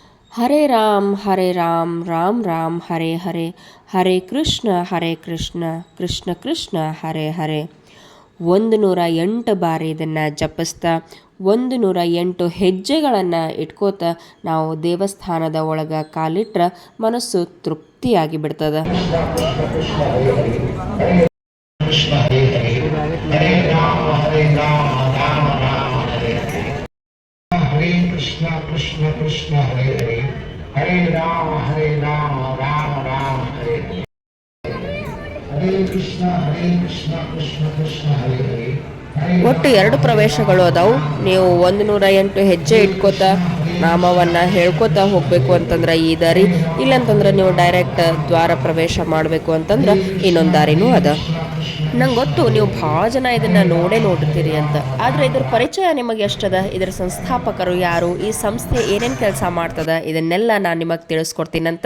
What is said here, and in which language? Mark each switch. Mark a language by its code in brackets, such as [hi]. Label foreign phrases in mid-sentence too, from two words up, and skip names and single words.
[sa] ಹರೇ ರಾಮ್ ರಾಮ್ ರಾಮ್ ಹರೇ ಹರೇ ಹರೇ ಕೃಷ್ಣ ಕೃಷ್ಣ ಕೃಷ್ಣ ಹರೇ ಹರೇ [kn] 108 ಬಾರಿ ಇದನ್ನು ಜಪಿಸ್ತಾ 108 ಹೆಜ್ಜೆಗಳನ್ನು ಇಟ್ಕೋತ ನಾವು ದೇವಸ್ಥಾನದ ಒಳಗೆ ಕಾಲಿಟ್ರೆ ಮನಸ್ಸು ತೃಪ್ತಿಯಾಗಿ ಬಿಡ್ತದೆ. [sa] ಕೃಷ್ಣ ಹರೇ ಹರೇ ಹರೇ ರಾಮ ರಾಮ ರಾಮ ಹರೇ ಹರೇ ಹರೇ ಕೃಷ್ಣ ಕೃಷ್ಣ ಕೃಷ್ಣ ಹರೇ ಹರೇ ಹರೇ ರಾಮ ರಾಮ ರಾಮ ಹರೇ ಹರೇ ಹರೇ ಕೃಷ್ಣ ಕೃಷ್ಣ ಕೃಷ್ಣ ಹರೇ ಹರೇ. [kn] ಒಟ್ಟು 2 ಪ್ರವೇಶಗಳು ಅದಾವು. ನೀವು 108 ಹೆಜ್ಜೆ ಇಟ್ಕೋತ ನಾಮವನ್ನು ಹೇಳ್ಕೊತಾ ಹೋಗಬೇಕು ಅಂತಂದ್ರೆ ಈ ದಾರಿ, ಇಲ್ಲಂತಂದ್ರೆ ನೀವು ಡೈರೆಕ್ಟ್ ದ್ವಾರ ಪ್ರವೇಶ ಮಾಡಬೇಕು ಅಂತಂದ್ರೆ ಇನ್ನೊಂದು ದಾರಿನೂ ಅದ. ನಂಗೆ ಗೊತ್ತು ನೀವು ಭಾಳ ಜನ ಇದನ್ನು ನೋಡಿರ್ತೀರಿ ಅಂತ, ಆದರೆ ಇದ್ರ ಪರಿಚಯ ನಿಮಗೆ ಎಷ್ಟದ, ಇದರ ಸಂಸ್ಥಾಪಕರು ಯಾರು, ಈ ಸಂಸ್ಥೆ ಏನೇನು ಕೆಲಸ ಮಾಡ್ತದ, ಇದನ್ನೆಲ್ಲ ನಾನು ನಿಮಗೆ ತಿಳಿಸ್ಕೊಡ್ತೀನಂತ.